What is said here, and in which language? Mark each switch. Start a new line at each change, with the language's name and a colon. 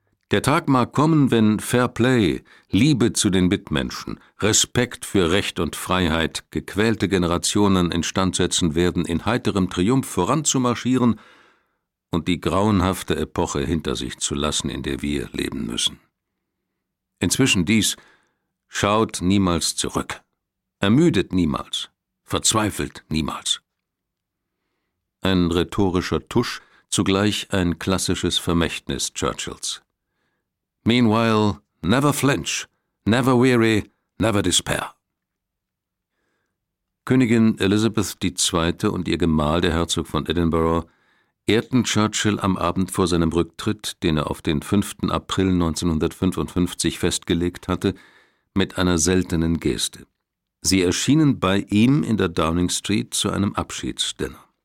German: Der Tag mag kommen, wenn Fair Play, Liebe zu den Mitmenschen, Respekt für Recht und Freiheit gequälte Generationen instand setzen werden, in heiterem Triumph voranzumarschieren und die grauenhafte Epoche hinter sich zu lassen, in der wir leben müssen. Inzwischen dies: Schaut niemals zurück, ermüdet niemals, verzweifelt niemals. Ein rhetorischer Tusch, zugleich ein klassisches Vermächtnis Churchills.
English: Meanwhile, never flinch, never weary, never despair.
German: Königin Elizabeth II. Und ihr Gemahl, der Herzog von Edinburgh, ehrten Churchill am Abend vor seinem Rücktritt, den er auf den 5. April 1955 festgelegt hatte, mit einer seltenen Geste. Sie erschienen bei ihm in der Downing Street zu einem Abschiedsdinner.